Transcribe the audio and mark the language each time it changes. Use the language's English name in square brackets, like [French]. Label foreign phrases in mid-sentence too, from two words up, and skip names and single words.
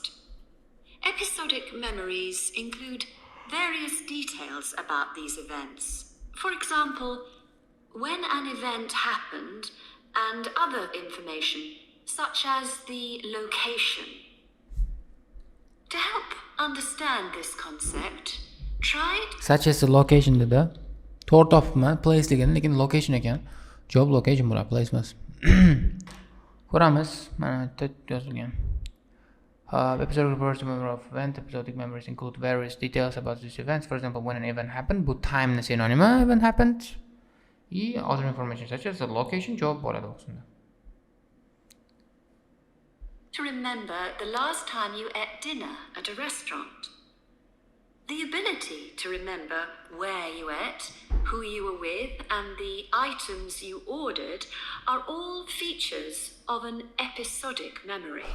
[English] Episodic memories include various details about these events. For example, when an event happened and other information such as the location. To help understand this concept, try such as the location dedi. [Uzbek] To'g'ri topibman, place degan, lekin location ekan. [English] Job location [Uzbek] bo'ladi, place emas. Ko'ramiz, mana bu yerda yozilgan. [English] Episodic refers to memory of event. Episodic memories include various details about these events. For example, when an event happened, bu time ni synonym event happened. Other information such as the location, job [Uzbek] bo'ladi bu qismda. [English] To remember the last time you ate dinner at a restaurant. The ability to remember where you ate, who you were with, and the items you ordered are all features of an episodic memory.